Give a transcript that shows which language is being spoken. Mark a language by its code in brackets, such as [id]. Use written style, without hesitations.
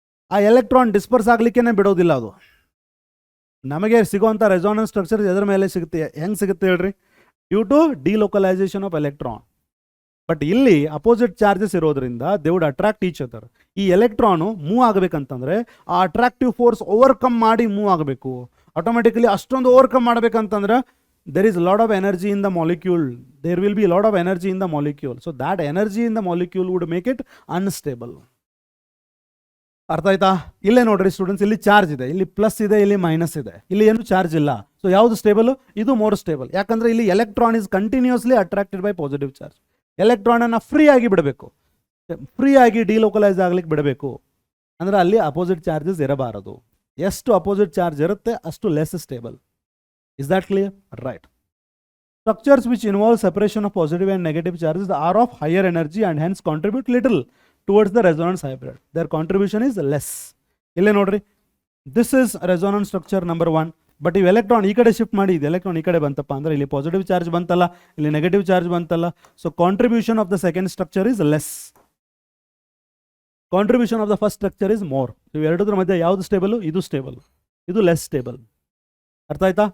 [kn] ಆ electron disperse ಆಗಲಿಕ್ಕೇ ಬಿಡೋದಿಲ್ಲ. ಅದು ನಮಗೆ ಸಿಗುವಂಥ ರೆಸೋನೆನ್ಸ್ ಸ್ಟ್ರಕ್ಚರ್ ಎದ್ರ ಮೇಲೆ ಸಿಗುತ್ತೆ? ಹೆಂಗೆ ಸಿಗುತ್ತೆ ಹೇಳ್ರಿ? [en] Due to delocalization of electron. But [kn] ಇಲ್ಲಿ ಅಪೋಸಿಟ್ ಚಾರ್ಜಸ್ ಇರೋದ್ರಿಂದ [en] They would attract each other. [kn] ಈ ಎಲೆಕ್ಟ್ರಾನು ಮೂವ್ ಆಗಬೇಕಂತಂದ್ರೆ ಆ ಅಟ್ರಾಕ್ಟಿವ್ ಫೋರ್ಸ್ ಓವರ್ಕಮ್ ಮಾಡಿ ಮೂವ್ ಆಗಬೇಕು. ಆಟೋಮೆಟಿಕಲಿ ಅಷ್ಟೊಂದು overcome ಮಾಡಬೇಕಂತಂದ್ರೆ [en] there is a lot of energy in the molecule. There will be a lot of energy in the molecule. So that energy in the molecule would make it unstable. [kn] ಅರ್ಥ ಆಯ್ತಾ? ಇಲ್ಲೇ ನೋಡ್ರಿ students, ಇಲ್ಲಿ charge ಇದೆ, ಇಲ್ಲಿ plus ಇದೆ, ಇಲ್ಲಿ minus ಇದೆ, ಇಲ್ಲಿ ಏನು ಚಾರ್ಜ್ ಇಲ್ಲ. ಸೊ ಯಾವುದು ಸ್ಟೇಬಲ್? ಇದು ಮೋರ್ ಸ್ಟೇಬಲ್. ಯಾಕಂದ್ರೆ ಇಲ್ಲಿ electron [en] Is continuously attracted by positive charge. [kn] Electron ಅನ್ನ ಫ್ರೀ ಆಗಿ ಬಿಡಬೇಕು, ಫ್ರೀ ಆಗಿ ಡಿಲೋಕಲೈಸ್ ಆಗ್ಲಿಕ್ಕೆ ಬಿಡಬೇಕು. ಅಂದ್ರೆ ಅಲ್ಲಿ ಅಪೋಸಿಟ್ ಚಾರ್ಜಸ್ ಇರಬಾರದು. ಎಷ್ಟು ಅಪೋಸಿಟ್ ಚಾರ್ಜ್ ಇರುತ್ತೆ ಅಷ್ಟು less stable. [en] Is that clear? Right. Structures which involve separation of positive and negative charges are of higher energy and hence contribute little towards the resonance hybrid. Their contribution is less. [kn] Ille nodri, [en] this is resonance structure number 1. But if [kn] electron ee kade shift ಮಾಡಿ, ಇದು electron ಈ ಕಡೆ ಬಂತಪ್ಪ ಅಂದ್ರೆ ಇಲ್ಲಿ positive charge ಬಂತಲ್ಲ, ಇಲ್ಲಿ negative charge ಬಂತಲ್ಲ. [en] So contribution of the second structure is less. Contribution of the first structure is more. [kn] ಇವು ಎರಡರ ಮಧ್ಯೆ ಯಾವುದು ಸ್ಟೇಬಲ್? ಇದು ಸ್ಟೇಬಲ್, ಇದು ಲೆಸ್ ಸ್ಟೇಬಲ್. ಅರ್ಥ ಆಯ್ತಾ?